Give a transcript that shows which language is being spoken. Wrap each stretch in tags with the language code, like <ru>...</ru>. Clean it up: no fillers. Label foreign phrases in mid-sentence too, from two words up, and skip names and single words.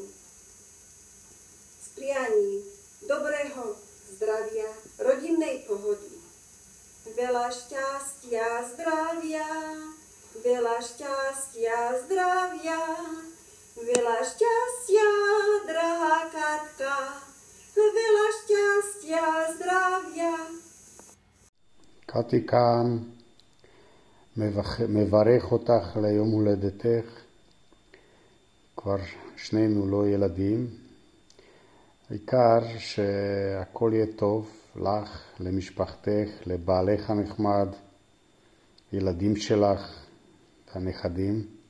<sk>S prianím dobrého zdravia, rodinnej pohody, veľa šťastia, zdravia, veľa šťastia, zdravia, veľa šťastia, drahá Katka, veľa šťastia, zdravia.</sk> <he>קטיקה, מברך אותך ליום הולדתך, כבר שנינו לא ילדים, העיקר שהכל יהיה טוב לך, למשפחתך, לבעלך הנחמד, ילדים שלך, הנכדים,</he>